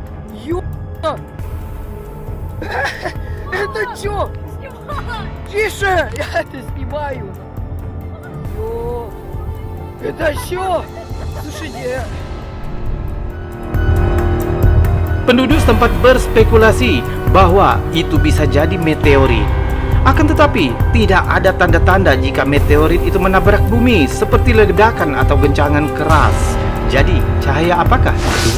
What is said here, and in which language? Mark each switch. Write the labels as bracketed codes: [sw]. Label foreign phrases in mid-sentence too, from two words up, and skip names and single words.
[ru] Это чё? Тише! Я это снимаю. Ё. Это чё? Слушайте. [id] Penduduk setempat berspekulasi bahwa itu bisa jadi meteorit. Akan tetapi, tidak ada tanda-tanda jika meteorit itu menabrak bumi seperti ledakan atau goncangan keras. Jadi, cahaya apakah itu?